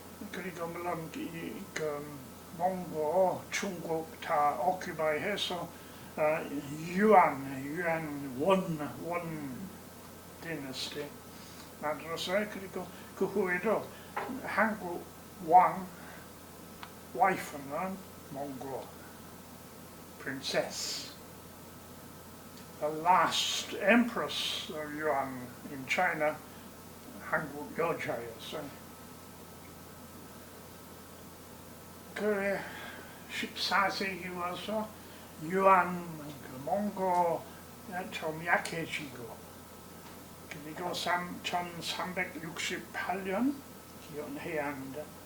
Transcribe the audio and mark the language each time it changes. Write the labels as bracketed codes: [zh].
[ko] 그리고 물론 몽골, 중국 다 오큐파이해서 유안 원 디너스티 만들었어요. 그리고 그 후에도 한국 왕 와이프는 몽골 princess. [en] The last empress of Yuan in China, [ko] 한국 여자였어요. 그래 14세기 와서 유안 그 몽골 좀 약해지고 그리고 1368년 기원해야 합니다.